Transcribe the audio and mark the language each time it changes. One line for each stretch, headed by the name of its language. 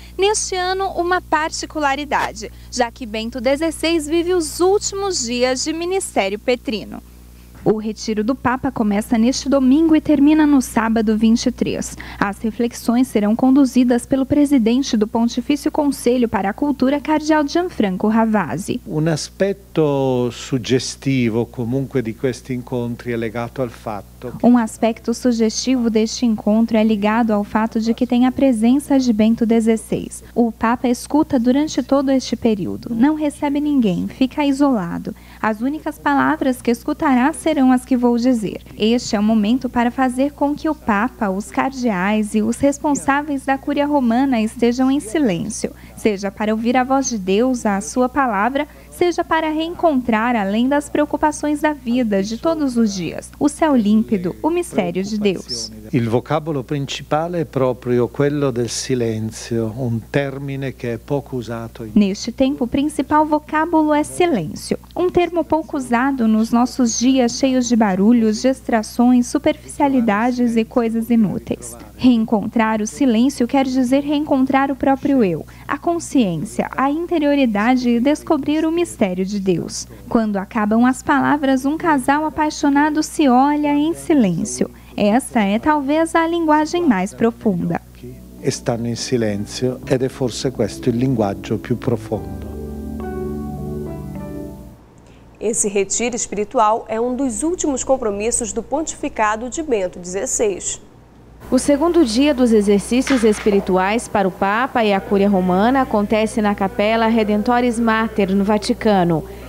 Portuguese: Neste ano, uma particularidade, já que Bento XVI vive os últimos dias de ministério petrino. O retiro do Papa começa neste domingo e termina no sábado 23. As reflexões serão conduzidas pelo presidente do Pontifício Conselho para a Cultura, cardeal Gianfranco Ravasi.
Italian: Un aspetto suggestivo comunque di questi incontri è legato al fatto.
Portuguese: Um aspecto sugestivo deste encontro é ligado ao fato de que tem a presença de Bento XVI. O Papa escuta durante todo este período, não recebe ninguém, fica isolado. As únicas palavras que escutará serão as que vou dizer. Este é o momento para fazer com que o Papa, os cardeais e os responsáveis da Cúria Romana estejam em silêncio, seja para ouvir a voz de Deus, a sua palavra, seja para reencontrar, além das preocupações da vida de todos os dias, o céu límpido, o mistério de Deus.
Italian: Il vocabolo principale è proprio quello del silenzio, un termine che è poco usato.
Portuguese: Neste tempo, o principal vocábulo é silêncio. Um termo pouco usado nos nossos dias cheios de barulhos, distrações, superficialidades e coisas inúteis. Reencontrar o silêncio quer dizer reencontrar o próprio eu, a consciência, a interioridade e descobrir o mistério de Deus. Quando acabam as palavras, um casal apaixonado se olha em silêncio. Esta é talvez a linguagem mais profunda.
Italian: Stanno in silenzio ed è forse questo il linguaggio più profondo.
Portuguese: Esse retiro espiritual é um dos últimos compromissos do pontificado de Bento XVI. O segundo dia dos exercícios espirituais para o Papa e a Cúria Romana acontece na Capela Redemptoris Mater, no Vaticano.